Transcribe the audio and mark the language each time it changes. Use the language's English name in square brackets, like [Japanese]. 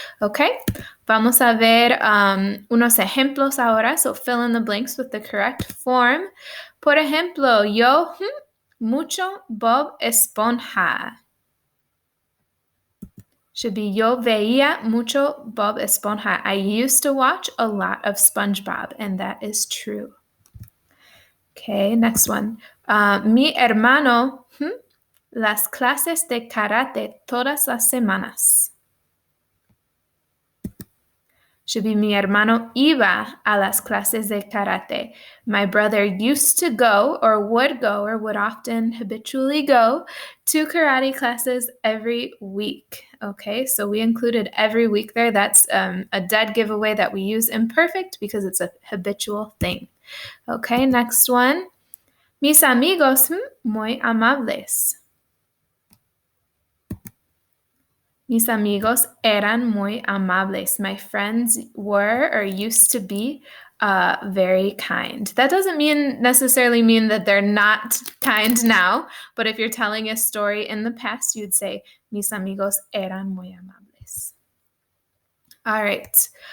[Spanish] Okay, vamos a ver unos ejemplos ahora. [English] So fill in the blanks with the correct form. [Spanish] Por ejemplo, yo mucho Bob Esponja. [English] Should be [Spanish] yo veía mucho Bob Esponja. [English] I used to watch a lot of SpongeBob, and that is true. Okay, next one. [Spanish] Mi hermano, las clases de karate todas las semanas. [English] Should be [Spanish] mi hermano iba a las clases de karate. [English] My brother used to go or would often habitually go to karate classes every week. Okay, so we included every week there. That's a dead giveaway that we use imperfect because it's a habitual thing. Okay, next one. [Spanish] Mis amigos muy amables. Mis amigos eran muy amables. [English] My friends were or used to be very kind. That doesn't necessarily mean that they're not kind now, but if you're telling a story in the past, you'd say, [Spanish] mis amigos eran muy amables. [English] All right.